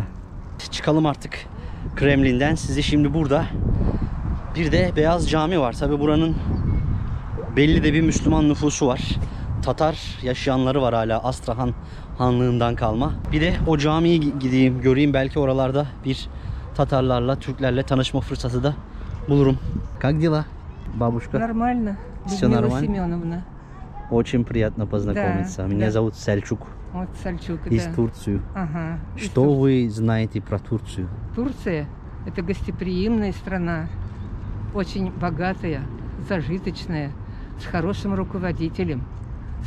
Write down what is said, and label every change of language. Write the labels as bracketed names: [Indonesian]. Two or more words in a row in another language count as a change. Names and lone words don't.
[Turkish] Çıkalım artık Kremlin'den. Sizi şimdi burada bir de Beyaz Cami var. Tabii buranın belli de bir Müslüman nüfusu var. Tatar yaşayanları var hala Astrahan Hanlığından kalma. Bir de o camiye gideyim, göreyim. Belki oralarda bir Tatarlarla, Türklerle tanışma fırsatı da bulurum. [Russian] Как дела, бабушка? Нормально. Всё Людмила нормально? Семеновна. Очень приятно познакомиться. Да, Меня да. зовут Сельчук Вот Сальчук, из да. Турции. Ага. из Что вы знаете про Турцию? Турция – это гостеприимная страна, очень богатая, зажиточная, с хорошим руководителем, с